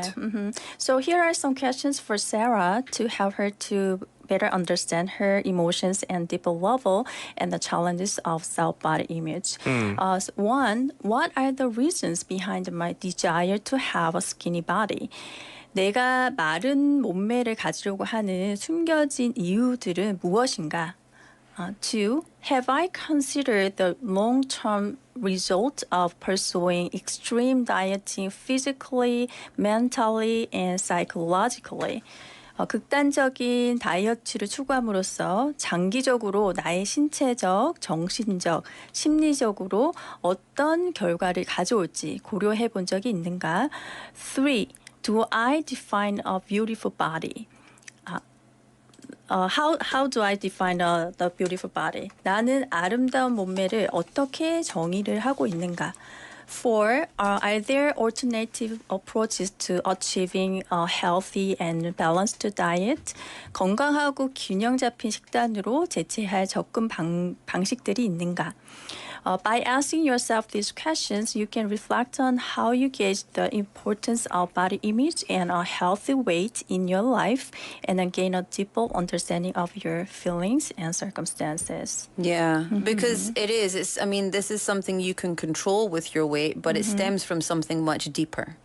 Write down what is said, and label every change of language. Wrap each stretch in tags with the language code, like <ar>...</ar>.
<en>Mm-hmm. So here are some questions for Sarah to help her to better understand her emotions and deeper level and the challenges of self-body image. One, what are the reasons behind my desire to have a skinny body?</en> <ko>내가 마른 몸매를 가지려고 하는 숨겨진 이유들은 무엇인가?</ko> <en>Two, have I considered the long-term result of pursuing extreme dieting physically, mentally, and psychologically?</en> <ko>극단적인 다이어트를 추구함으로써 장기적으로 나의 신체적, 정신적, 심리적으로 어떤 결과를 가져올지 고려해 본 적이 있는가?</ko> <en>Three, do I define a beautiful body? How do I define the beautiful body?</en> <ko>나는 아름다운 몸매를 어떻게 정의를 하고 있는가?</ko> <en>Four, are there alternative approaches to achieving a healthy and balanced diet?</en> <ko>건강하고 균형 잡힌 식단으로 대체할 접근 방식들이 있는가?</ko> <en>By asking yourself these questions, you can reflect on how you gauge the importance of body image and a healthy weight in your life and then gain a deeper understanding of your feelings and circumstances. Yeah, because I mean, this is something you can control with your weight, but it stems from something much deeper.</en>